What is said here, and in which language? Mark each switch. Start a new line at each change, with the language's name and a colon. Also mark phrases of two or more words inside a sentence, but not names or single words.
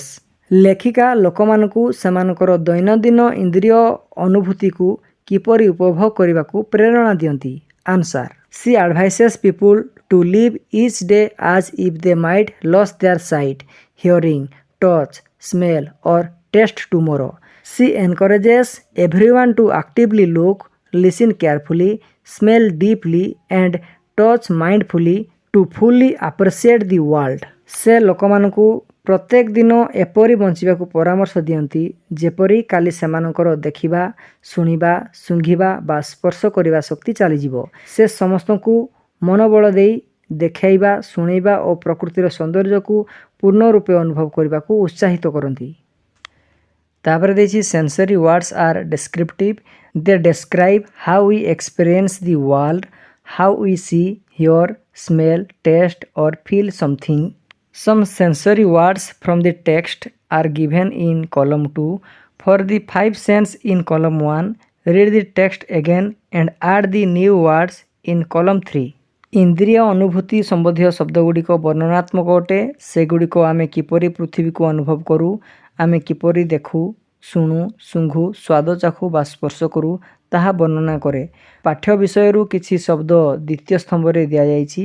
Odia: ଲେଖିକା ଲୋକମାନଙ୍କୁ ସେମାନଙ୍କର ଦୈନନ୍ଦିନ ଇନ୍ଦ୍ରିୟ ଅନୁଭୂତିକୁ କିପରି ଉପଭୋଗ କରିବାକୁ ପ୍ରେରଣା ଦିଅନ୍ତି।
English: Answer, she advises people to live each day as if they might lose their sight, hearing, touch, smell or taste tomorrow. She encourages everyone to actively look, listen carefully, smell deeply and touch mindfully to fully appreciate the world.
Odia: ସେ ଲୋକମାନଙ୍କୁ ପ୍ରତ୍ୟେକ ଦିନ ଏପରି ବଞ୍ଚିବାକୁ ପରାମର୍ଶ ଦିଅନ୍ତି ଯେପରି କାଲି ସେମାନଙ୍କର ଦେଖିବା, ଶୁଣିବା, ଶୁଙ୍ଘିବା ବା ସ୍ପର୍ଶ କରିବା ଶକ୍ତି ଚାଲିଯିବ। ସେ ସମସ୍ତଙ୍କୁ ମନୋବଳ ଦେଇ ଦେଖାଇବା, ଶୁଣିବା ଓ ପ୍ରକୃତିର ସୌନ୍ଦର୍ଯ୍ୟକୁ ପୂର୍ଣ୍ଣ ରୂପେ ଅନୁଭବ କରିବାକୁ ଉତ୍ସାହିତ କରନ୍ତି। ତାପରେ ଦେଇଛି
English: sensory words are descriptive. They describe how we experience the world, how we see, hear, smell, taste or feel something. Some sensory words from the text are given in column 2. For the 5 sense in column 1, read the text again and add the new words in column 3.
Odia: ଇନ୍ଦ୍ରିୟ ଅନୁଭୂତି ସମ୍ବନ୍ଧୀୟ ଶବ୍ଦଗୁଡ଼ିକ ବର୍ଣ୍ଣନାତ୍ମକ ଅଟେ। ସେଗୁଡ଼ିକ ଆମେ କିପରି ପୃଥିବୀକୁ ଅନୁଭବ କରୁ, ଆମେ କିପରି ଦେଖୁ, ଶୁଣୁ, ଶୁଙ୍ଘୁ, ସ୍ୱାଦ ଚାଖୁ ବା ସ୍ପର୍ଶ କରୁ ତାହା ବର୍ଣ୍ଣନା କରେ। ପାଠ୍ୟ ବିଷୟରୁ କିଛି ଶବ୍ଦ ଦ୍ୱିତୀୟ ସ୍ତମ୍ଭରେ ଦିଆଯାଇଛି।